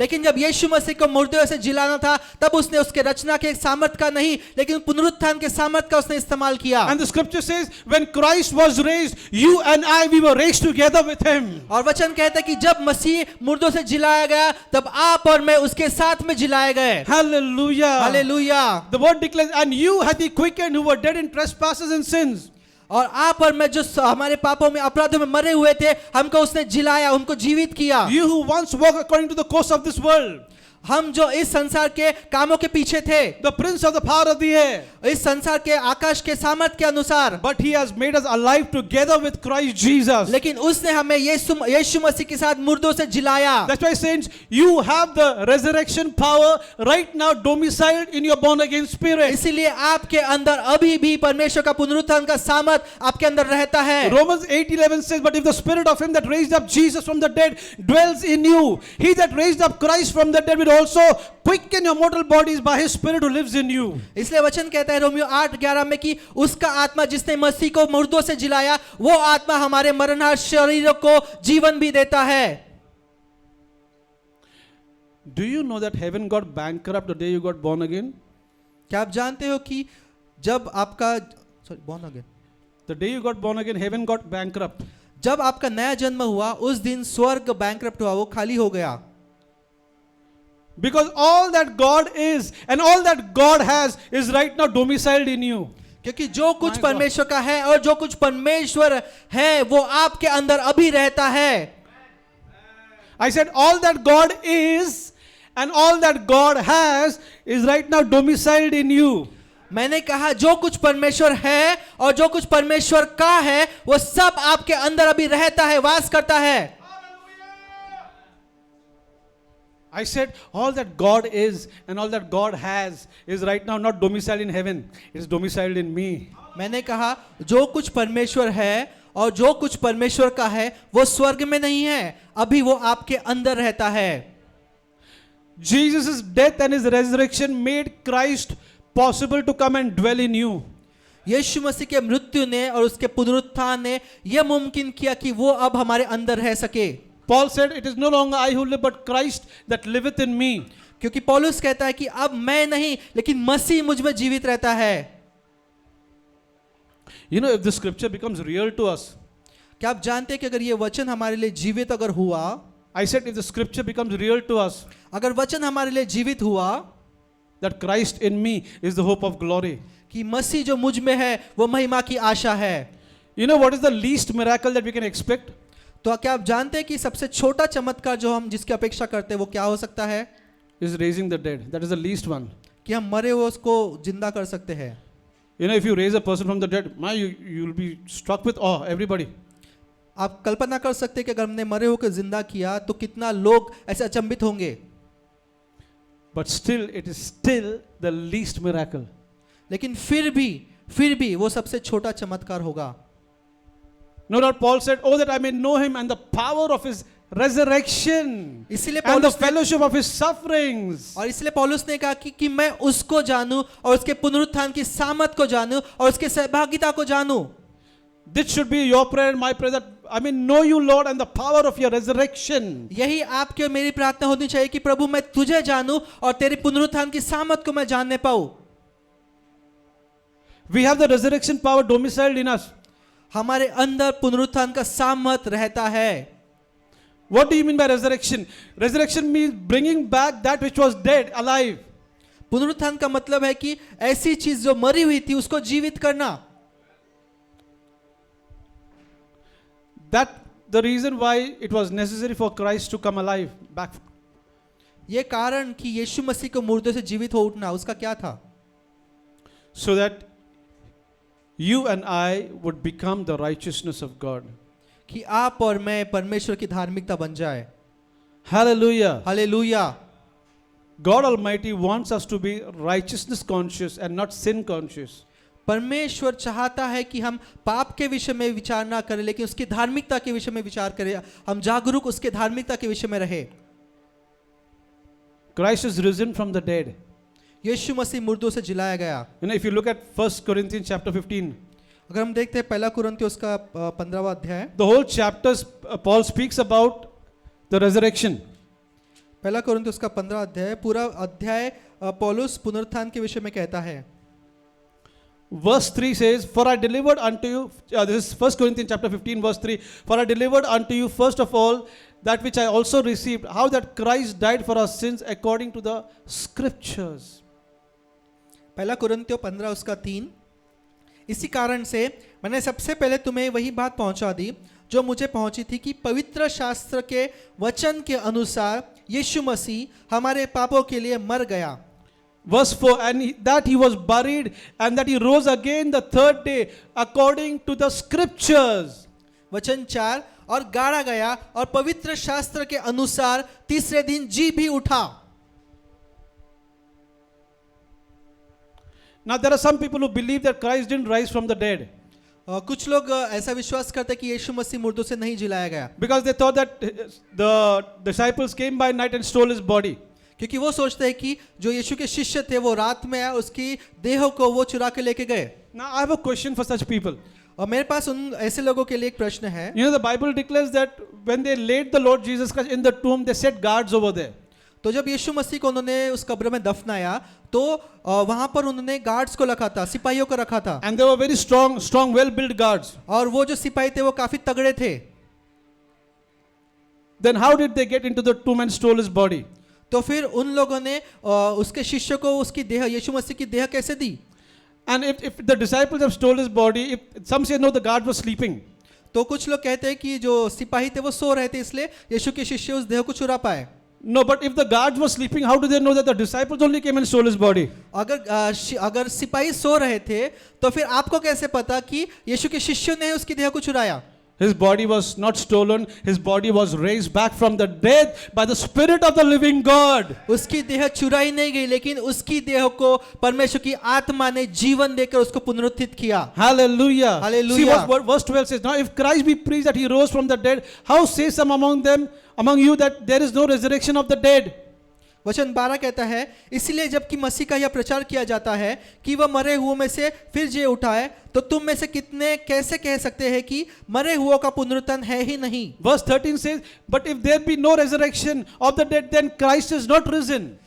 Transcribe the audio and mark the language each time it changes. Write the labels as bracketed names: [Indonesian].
[Hindi] लेकिन जब यीशु मसीह को मुर्दों से जिलाना था, तब उसने उसके रचना के सामर्थ का नहीं, लेकिन पुनरुत्थान के सामर्थ का उसने इस्तेमाल किया। [English] And the scripture says, when Christ was raised, you and I, we were raised together with Him. [Hindi] और वचन कहता है कि जब मसीह मुर्दों से जिलाया गया, तब आप और मैं उसके साथ में जिलाए गए। [English] Hallelujah. [Hindi] Hallelujah. [English] The word declares, and you hath He quickened who were dead in trespasses and sins. [Hindi] और आप और मैं जो हमारे पापों में, अपराधों में मरे हुए थे, हमको उसने जिलाया, उनको जीवित किया। [English] You who once walked according to the course of this world, [Hindi] हम जो इस संसार के कामों के पीछे थे, [English] the prince of the power of the air, [Hindi] इस संसार के आकाश के सामर्थ के अनुसार, [English] but He has made us alive together with Christ Jesus. [Hindi] लेकिन उसने हमें यीशु मसीह के साथ मुर्दों से जिलाया। [English] That's why, saints, you have the resurrection power right now domiciled in your born again spirit. [Hindi] इसीलिए आपके अंदर अभी भी परमेश्वर का पुनरुत्थान का सामर्थ आपके अंदर रहता है। [English] Romans 8:11 says, but if the spirit of Him that raised up Jesus from the dead dwells in you, He that raised up Christ from the dead will also quicken your mortal bodies by His spirit who lives in you. [Hindi] इसलिए वचन कहता है Romeo 8:11 में कि उसका आत्मा जिसने मसीह को मुर्दों से जिलाया, वो आत्मा हमारे मरणहार शरीरों को जीवन भी देता है। [English] Do you know that heaven got bankrupt the day you got born again? [Hindi] क्या आप जानते हो कि जब आपका [English] born again, The day you got born again, heaven got bankrupt. [Hindi] जब आपका नया जन्म हुआ, उस दिन स्वर्ग बैंकरप्ट हुआ, वो खाली हो गया। [English] Because all that God is and all that God has is right now domiciled in you. [Hindi] क्योंकि जो कुछ [English] My God. [Hindi] परमेश्वर का है और जो कुछ परमेश्वर है, वो आपके अंदर अभी रहता है। [English] I said all that God is and all that God has is right now domiciled in you. [Hindi] मैंने कहा जो कुछ परमेश्वर है और जो कुछ परमेश्वर का है, वो सब आपके अंदर अभी रहता है, वास करता है। [English] I said all that God is and all that God has is right now not domiciled in heaven. It is domiciled in me. [Hindi] मैंने कहा जो कुछ परमेश्वर है और जो कुछ परमेश्वर का है, वो स्वर्ग में नहीं है, अभी वो आपके अंदर रहता है। [English] Jesus' death and His resurrection made Christ possible to come and dwell in you. [Hindi] यीशु मसीह के मृत्यु ने और उसके पुनरुत्थान ने यह मुमकिन किया कि वो अब हमारे अंदर रह सके। [English] Paul said, it is no longer I who live, but Christ that liveth in me. [Hindi] क्योंकि पौलुस कहता है कि अब मैं नहीं, लेकिन मसीह मुझ में जीवित रहता है। [English] You know, if the scripture becomes real to us, [Hindi] क्या आप जानते हैं कि अगर ये वचन हमारे लिए जीवित अगर हुआ, [English] I said if the scripture becomes real to us, [Hindi] अगर वचन हमारे लिए जीवित हुआ, [English] that Christ in me is the hope of glory. [Hindi] कि मसीह जो मुझ में है वो महिमा की आशा है। [English] You know what is the least miracle that we can expect? [Hindi] तो क्या आप जानते हैं कि सबसे छोटा चमत्कार जो हम जिसकी अपेक्षा करते हैं वो क्या हो सकता है? [English] Is raising the dead. That is the least one. [Hindi] कि हम मरे हुए उसको जिंदा कर सकते हैं। [English] You know, if you raise a person from the dead, you will be struck with awe, everybody. [Hindi] आप कल्पना कर सकते हैं कि अगर हमने मरे हुए को जिंदा किया तो कितना लोग ऐसे अचंभित होंगे। [English] But still, it is still the least miracle. [Hindi] लेकिन फिर भी वो सबसे छोटा चमत्कार होगा। [English] No doubt Paul said, oh, that I may know Him and the power of His resurrection [Hindi] इसीलिए [English] and the [Hindi] पौलुस ने [English] fellowship of His sufferings. [Hindi] और इसलिए पौलुस ने कहा कि मैं उसको जानूं और उसके पुनरुत्थान की सामर्थ को जानूं और उसके सहभागिता को जानूं। [English] This should be your prayer and my prayer, that I may know you, Lord, and the power of your resurrection. [Hindi] यही आपकी और मेरी प्रार्थना होनी चाहिए कि प्रभु मैं तुझे जानूं और तेरे पुनरुत्थान की सामर्थ को मैं जानने पाऊं। [English] We have the resurrection power domiciled in us. [Hindi] हमारे अंदर पुनरुत्थान का सामर्थ रहता है। [English] What do you mean by resurrection? Resurrection means bringing back that which was dead alive. [Hindi] पुनरुत्थान का मतलब है कि ऐसी चीज जो मरी हुई थी उसको जीवित करना। [English] That the reason why it was necessary for Christ to come alive back. [Hindi] ये कारण कि यीशु मसीह को मुर्दों से जीवित हो उठना उसका क्या था? [English] So that you and I would become the righteousness of God. [Hindi] कि आप और मैं परमेश्वर की धार्मिकता बन जाए। [English] Hallelujah. [Hindi] Hallelujah. [English] God Almighty wants us to be righteousness conscious and not sin conscious. [Hindi] परमेश्वर चाहता है कि हम पाप के विषय में विचार ना करें, लेकिन उसकी धार्मिकता के विषय में विचार करें। हम जागरूक उसके धार्मिकता के विषय में रहे। [English] Christ is risen from the dead. [Hindi] यीशु मसीह मुर्दों से जिलाया गया। [English] If you look at 1 Corinthians chapter 15, [Hindi] अगर हम देखते हैं पहला कुरिन्थियों उसका 15वां अध्याय, [English] the whole chapter Paul speaks about the resurrection. [Hindi] पहला कुरिन्थियों उसका 15 अध्याय, पूरा अध्याय पौलुस पुनरुत्थान के विषय में कहता है। [English] Verse 3 says, for I delivered unto you, this is 1 Corinthians chapter 15 verse 3, for I delivered unto you first of all that which I also received, how that Christ died for our sins according to the scriptures. [Hindi] पहला कुरिन्थियों 15 उसका 3, इसी कारण से मैंने सबसे पहले तुम्हें वही बात पहुंचा दी जो मुझे पहुंची थी कि पवित्र शास्त्र के वचन के अनुसार यीशु मसीह हमारे पापों के लिए मर गया। [English] Verse 4, that he was buried and that he rose again the third day according to the scriptures. [Hindi] वचन 4, और गाड़ा गया और पवित्र शास्त्र के अनुसार तीसरे दिन जी भी उठा। [English] Now there are some people who believe that Christ didn't rise from the dead [Hindi] कुछ लोग ऐसा विश्वास करते हैं कि यीशु मसीह मुर्दों से नहीं जिलाया गया, [English] because they thought that the disciples came by night and stole his body. [Hindi] क्योंकि वो सोचते हैं कि जो यीशु के शिष्य थे वो रात में आए, उसकी देह को वो चुरा के लेके गए। [English] Now I have a question for such people. [Hindi] और मेरे पास उन ऐसे लोगों के लिए एक प्रश्न है। [English] You know, the Bible declares that when they laid the Lord Jesus Christ in the tomb, they set guards over there. [Hindi] तो जब यीशु मसीह को उन्होंने उस कब्र में दफनाया तो वहां पर उन्होंने गार्ड्स को रखा था, सिपाहियों को रखा था। [English] And they were very strong, well-built guards. [Hindi] और वो जो सिपाही थे वो काफी तगड़े थे। [English] Then how did they get into the tomb and stole his body? [Hindi] तो फिर उन लोगों ने उसके शिष्य को उसकी देह, यीशु मसीह की देह कैसे दी? [English] And if the disciples have stole his body, if some say no, the guard was sleeping. [Hindi] तो कुछ लोग कहते हैं कि जो सिपाही थे वो सो रहे थे, इसलिए यीशु के शिष्य उस देह को चुरा पाए। [English] No, but if the guards were sleeping, how do they know that the disciples only came and stole his body? [Hindi] अगर सिपाही सो रहे थे तो फिर आपको कैसे पता कि यीशु के शिष्यों ने उसकी देह को चुराया? [English] His body was not stolen, his body was raised back from the dead by the Spirit of the living God. [Hindi] उसकी देह चुराई नहीं गई, लेकिन उसकी देह को परमेश्वर की आत्मा ने जीवन देकर उसको पुनरुत्थित किया। [English] Hallelujah. Hallelujah. See what verse 12 says. Now if Christ be preached that he rose from the dead, how say some among you that there is no resurrection of the dead? [Hindi] वचन 12 कहता है, इसलिए जबकि मसीह का यह प्रचार किया जाता है कि वह मरे हुओं में से फिर जी उठा है, तो तुम में से कितने कैसे कह सकते हैं कि मरे हुओं का पुनरुत्थान है ही नहीं? [English] Verse 13 says, but if there be no resurrection of the dead, then Christ is not risen.